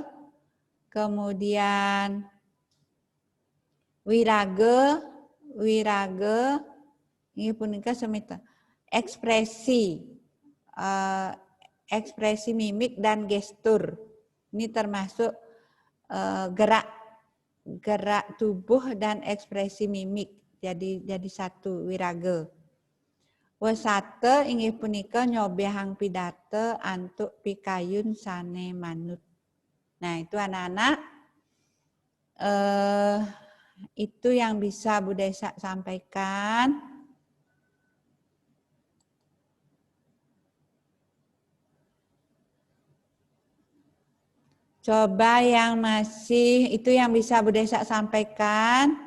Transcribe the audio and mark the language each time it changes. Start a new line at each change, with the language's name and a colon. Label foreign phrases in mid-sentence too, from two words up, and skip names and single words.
Indonesian: Kemudian wirage, ini
Balinese: punika semita.
Indonesian: Ekspresi, ekspresi mimik dan gestur. Ini termasuk gerak tubuh dan ekspresi mimik. Jadi satu wirage.
Balinese: Wasate inggih punika nyobehang pidato antuk pikayun sane manut.
Indonesian: Nah, itu anak-anak itu yang bisa Bu Desa sampaikan. Coba yang masih, itu yang bisa Bu Desa sampaikan.